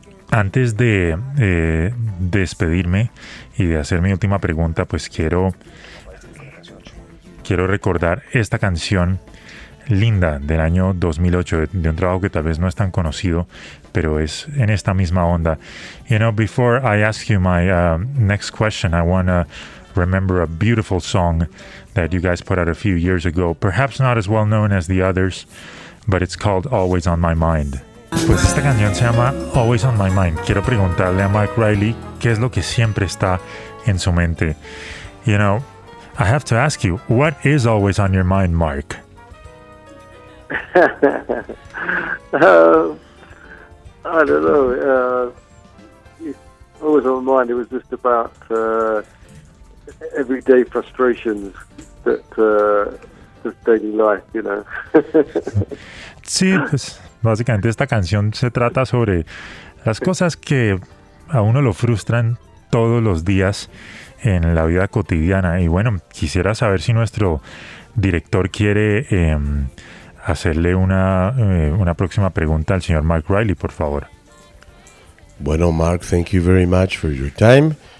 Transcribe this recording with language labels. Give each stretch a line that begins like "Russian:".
Spanish: antes de despedirme y de hacer mi última pregunta, pues quiero recordar esta canción linda del año 2008 de un trabajo que tal vez no es tan conocido, pero es en esta misma onda.
English: You know, before I ask you my next question, I want to remember a beautiful song that you guys put out a few years ago, perhaps not as well known as the others, but it's called Always On My Mind.
Spanish: Pues esta canción se llama Always On My Mind. Quiero preguntarle a Mike Reilly qué es lo que siempre está en su mente.
English: You know, I have to ask you, what is always on your mind, Mark? I don't know. Always on my mind, it was just about everyday frustrations that just daily life, you know.
Spanish: Sí, pues básicamente esta canción se trata sobre las cosas que a uno lo frustran todos los días en la vida cotidiana. Y bueno, quisiera saber si nuestro director quiere hacerle una próxima pregunta al señor Mark Reilly, por favor. Bueno,
English: Mark, thank you very much for your time.